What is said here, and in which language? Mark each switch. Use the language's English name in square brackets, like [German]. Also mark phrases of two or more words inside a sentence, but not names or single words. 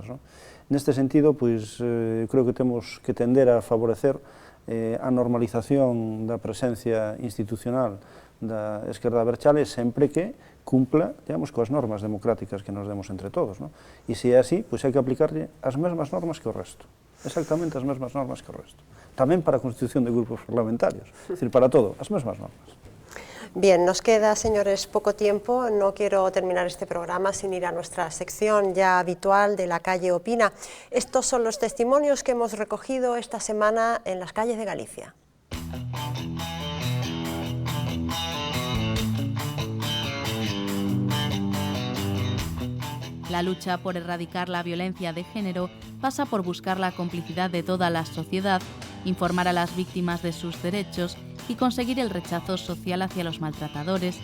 [Galician] Neste sentido, creo que temos que tender a favorecer a normalización da presencia institucional da esquerda abertzale sempre que cumpla, digamos, coas normas democráticas que nos demos entre todos. E se é así, hai que aplicarlle as mesmas normas que o resto, exactamente as mesmas normas que o resto. Tamén para a constitución de grupos parlamentarios, [Spanish] es decir, [Galician] para todo, as mesmas normas. [Spanish] Bien, nos queda, señores, poco tiempo. No quiero terminar este programa sin ir a nuestra sección ya habitual de La Calle Opina. Estos son los testimonios que hemos recogido esta semana en las calles de Galicia. La lucha por erradicar la violencia de género pasa por buscar la complicidad de toda la sociedad, informar a las víctimas de sus derechos y conseguir el rechazo social hacia los maltratadores.